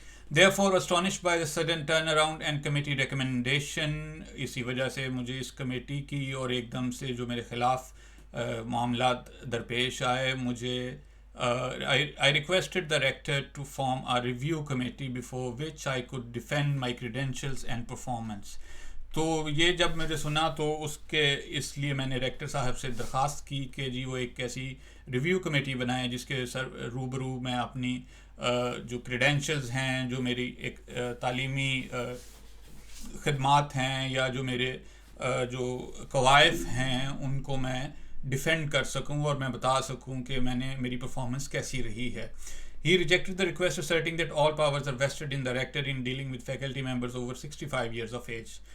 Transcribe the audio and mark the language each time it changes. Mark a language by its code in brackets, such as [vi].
[en] Therefore, astonished by the sudden turnaround and committee recommendation، [ur] اسی وجہ سے مجھے اس کمیٹی کی اور ایک دم سے جو میرے خلاف معاملات درپیش آئے، [en] I requested the rector to form a review committee before which I could defend my credentials and performance. [ur] تو یہ جب مجھے سنا تو اس لیے میں نے ریکٹر صاحب سے درخواست کی کہ جی وہ ایک ایسی ریویو کمیٹی بنائیں جس کے روبرو میں اپنی جو کریڈینشلز ہیں، جو میری ایک تعلیمی خدمات ہیں یا جو میرے جو قوائف ہیں، ان کو میں ڈیفینڈ کر سکوں اور میں بتا سکوں کہ میری پرفارمنس کیسی رہی ہے. [en] He rejected the request, asserting that all powers are vested in the rector in dealing with faculty members over 65 years of age.